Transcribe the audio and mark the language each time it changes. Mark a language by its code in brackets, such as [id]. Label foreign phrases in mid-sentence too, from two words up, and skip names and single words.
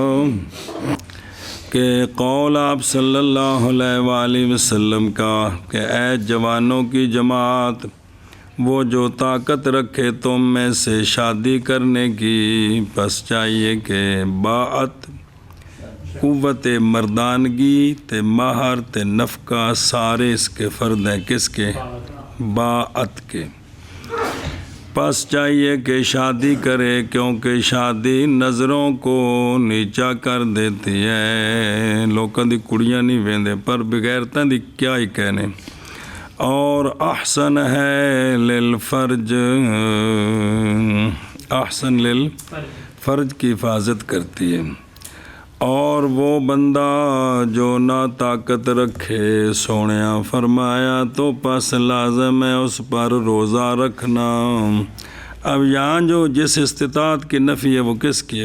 [ur] کہ قول آپ [ar] صلی اللہ علیہ وآلہ وسلم [ur] کا کہ اے جوانوں کی جماعت، وہ جو طاقت رکھے تم میں سے شادی کرنے کی، پس چاہیے کہ باعت قوت مردانگی تے مہر تے نفقہ سارے اس کے فرد ہیں، کس کے؟ باعت کے۔ پس چاہیے کہ شادی کرے، کیونکہ شادی نظروں کو نیچا کر دیتی ہے۔ [pa] لوکاں دی کڑیاں نہیں ویندے پر بغیرتاں دی کیا ہی کہنے۔ [ur] اور احسن ہے للفرج، احسن للفرج کی حفاظت کرتی ہے۔ اور وہ بندہ جو نا طاقت رکھے، سونیا فرمایا تو پس لازم ہے اس پر روزہ رکھنا۔ اب یہاں جو جس استطاعت کی نفی ہے وہ کس کی ہے؟